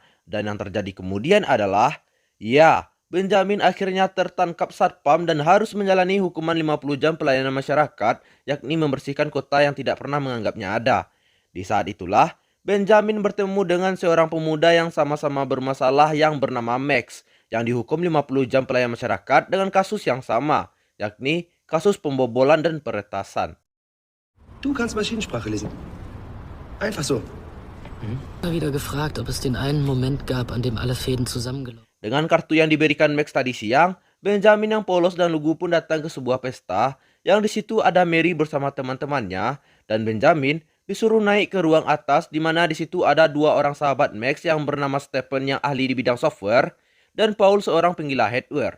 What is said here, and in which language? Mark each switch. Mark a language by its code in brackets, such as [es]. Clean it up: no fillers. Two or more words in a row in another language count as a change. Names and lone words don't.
[id] Dan yang terjadi kemudian adalah, Benjamin akhirnya tertangkap satpam dan harus menjalani hukuman 50 jam pelayanan masyarakat, yakni membersihkan kota yang tidak pernah menganggapnya ada. Di saat itulah, Benjamin bertemu dengan seorang pemuda yang sama-sama bermasalah yang bernama Max, yang dihukum 50 jam pelayanan masyarakat dengan kasus yang sama, yakni kasus pembobolan dan peretasan. [de] Du kannst Maschinensprache lesen. Einfach so. Ich habe wieder gefragt, ob es den einen Moment gab, an dem alle Fäden zusammengelaufen. [id] Dengan kartu yang diberikan Max tadi siang, Benjamin yang polos dan lugu pun datang ke sebuah pesta, yang di situ ada Mary bersama teman-temannya, dan Benjamin disuruh naik ke ruang atas di mana di situ ada 2 orang sahabat Max yang bernama Stephen yang ahli di bidang software dan Paul seorang penggila hardware.